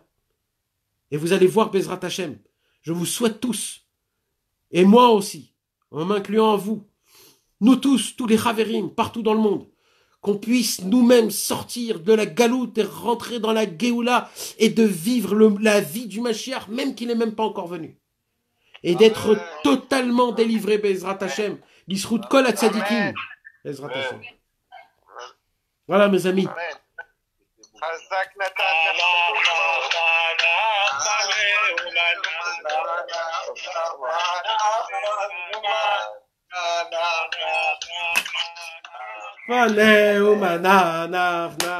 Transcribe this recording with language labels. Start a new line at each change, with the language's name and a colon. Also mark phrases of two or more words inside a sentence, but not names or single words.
French: Et vous allez voir
Hebrew: Bezrat Hashem.
French: Je vous souhaite tous, et moi aussi, en m'incluant en vous, nous tous les Chaverim, partout dans le monde, qu'on puisse nous-mêmes sortir de la galoute et rentrer dans la Géoula et de vivre la vie du Mashiach, même qu'il n'est même pas encore venu. Et d'être totalement délivré,
Hebrew: Bezrat Hashem. Bisrout kol hatzadikim. Bezrat Hashem.
French: Voilà, mes amis.
Hebrew: Chazak Nathan. Maneu manach